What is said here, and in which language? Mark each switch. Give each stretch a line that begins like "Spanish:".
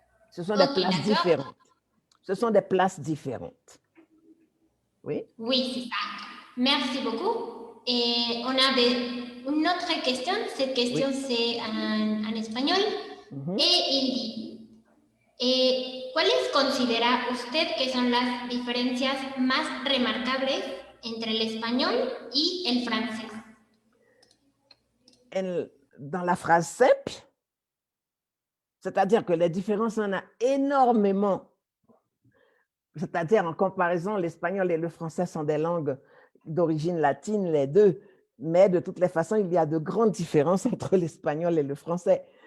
French: Ce sont des places différentes. Ce sont des places différentes. Oui? Oui, c'est ça. Merci beaucoup. Et on avait une autre question. Cette question, c'est en espagnol. Et il dit,
Spanish: ¿cuáles considera usted que son las diferencias más remarcables entre el español y el francés?
French: Dans la phrase simple, c'est-à-dire que les différences, on a énormément. C'est-à-dire, en comparaison, l'espagnol et le français sont des langues d'origine latine, les deux. Mais de toutes les façons, il y a de grandes différences entre l'espagnol et le français.